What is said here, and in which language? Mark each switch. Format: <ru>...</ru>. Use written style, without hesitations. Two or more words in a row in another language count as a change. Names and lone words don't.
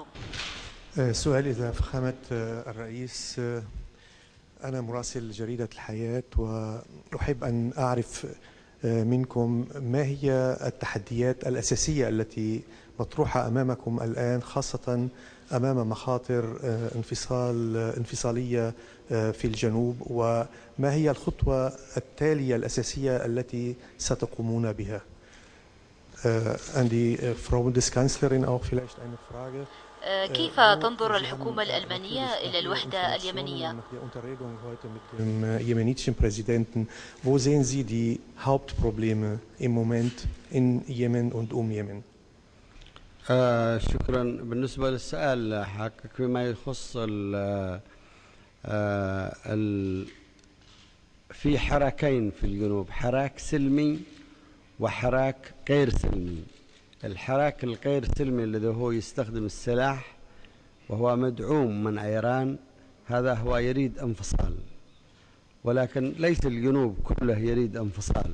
<ar>سؤال إذا فخامة الرئيس، أنا مراسل جريدة الحياة، وأحب أن أعرف منكم ما هي التحديات الأساسية التي مطروحة أمامكم الآن، خاصة أمام مخاطر انفصالية في الجنوب، وما هي الخطوة التالية الأساسية التي ستقومون بها؟</ar> <de>An die Frau Bundeskanzlerin auch vielleicht eine Frage.</de> <ar>كيف تنظر الحكومة الألمانية إلى الوحدة اليمنية؟</ar> <de>Dem jemenitischen Präsidenten, wo sehen Sie die Hauptprobleme im Moment in Jemen und Jemen?</de> <ar>شكرا. بالنسبة للسؤال حقك فيما يخص في حراكين في الجنوب، حراك سلمي وحراك غير سلمي. الحراك الغير سلمي الذي هو يستخدم السلاح وهو مدعوم من إيران، هذا هو يريد انفصال، ولكن ليس الجنوب كله يريد انفصال.</ar>